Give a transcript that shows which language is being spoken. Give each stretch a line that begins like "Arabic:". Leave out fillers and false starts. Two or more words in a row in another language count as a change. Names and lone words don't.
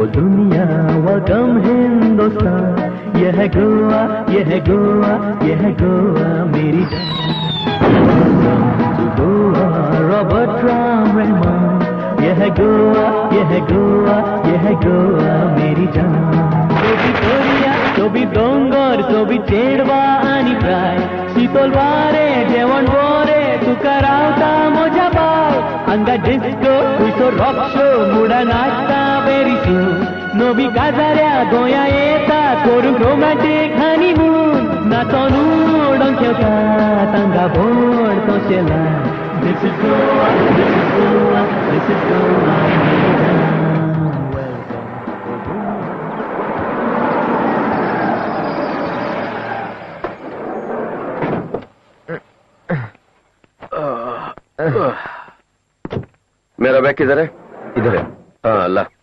Hindi: ओ दुनिया वेलकम हिंदुस्तान, यह है गोवा, यह है गोवा, यह है गोवा मेरी गोवा, रॉबर्ट राम रहमान, यह है गोवा, यह है गोवा, यह है गोवा मेरी जान।
Konkani: सोबी डोंगर, सोबी चेडवा आणि प्राय, शीतल वारे जेवण बोरे, तुका रावता मोजा बाय, हांगा डिस्को, खुयसो
English: rock show,
Konkani: मुडा नाचता वेरी सू, नवी काजाऱ्या गोंया येता, करूंक
English: romantic honeymoon,
Konkani: नाचोन उडोवन खेळटा तांगा बोड तोशेला.
English: This is Goa, this is Goa, this is Goa.
Hindi: मेरा बैग किधर है? इधर है। हाँ अल्लाह।